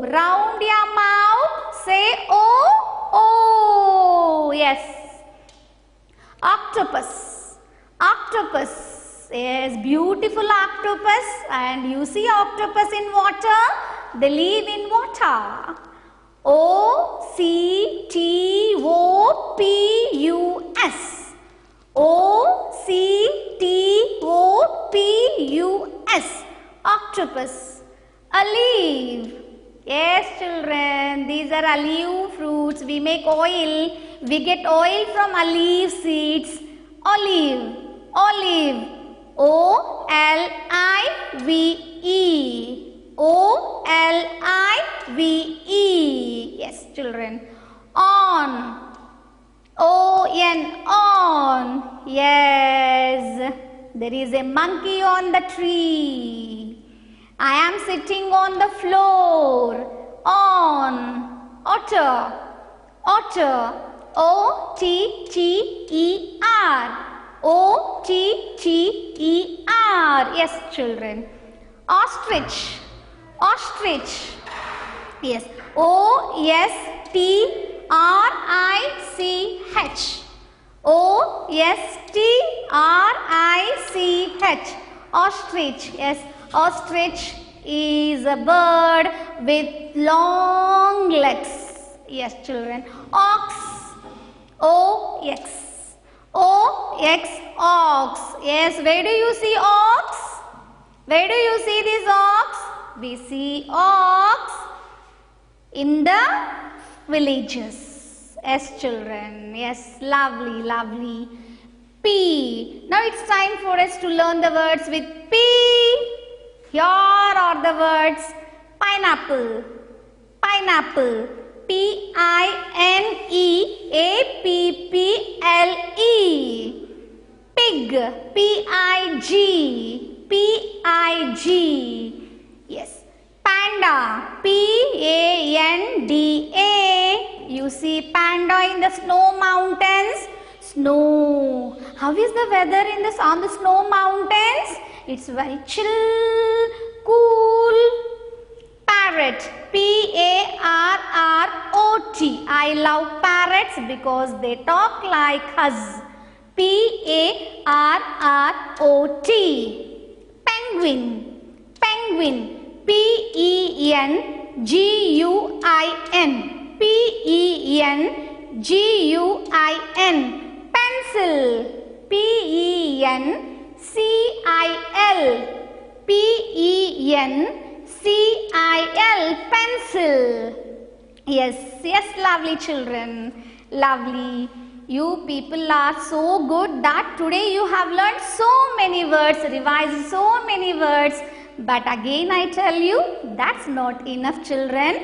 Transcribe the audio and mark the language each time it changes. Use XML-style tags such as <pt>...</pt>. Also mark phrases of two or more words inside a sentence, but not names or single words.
<en>Round your mouth. Say O. O. Yes. Octopus. Octopus. Yes, beautiful octopus. And you see octopus in water. They live in water. O-C-T-O-P-U-S. O-C-T-O-P-U-S. Octopus. Olive. Yes, children, these are olive fruits. We make oil. We get oil from olive seeds. Olive. Olive. O-L-I-V-E. O-L-I-V-E. Yes, children. On. O-N. On. Yes. There is a monkey on the tree. I am sitting on the floor. On. Otter. Otter. O-T-T-E-R. O-T-T-E-R. Yes, children. Ostrich. Ostrich. Yes. O-S-T-R-I-C-H. O-S-T-R-I-C-H. Ostrich. Yes. Ostrich is a bird with long legs. Yes, children. Ox. O-X. O-X. Ox. Yes. Where do you see ox? Where do you see this ox? We see ox in the villages. Yes, children. Yes, lovely, lovely. P. Now it's time for us to learn the words with P. Here are the words pineapple. Pineapple. P-I-N-E-A-P-P-L-E. Pig. P-I-G. P-I-G. Yes. Panda. P-A-N-D-A. You see panda in the snow mountains. Snow. How is the weather on the snow mountains? It's very chill, cool. Parrot. P-A-R-R-O-T. I love parrots because they talk like us. P-A-R-R-O-T. Penguin. Penguin. P-E-N-G-U-I-N. P-E-N-G-U-I-N. Pencil. P-E-N-C-I-L. P-E-N-C-I-L. Pencil. Yes, yes, lovely children. Lovely. You people are so good that today you have learned so many words, revised so many words. But again I tell you, that's not enough, children.</en>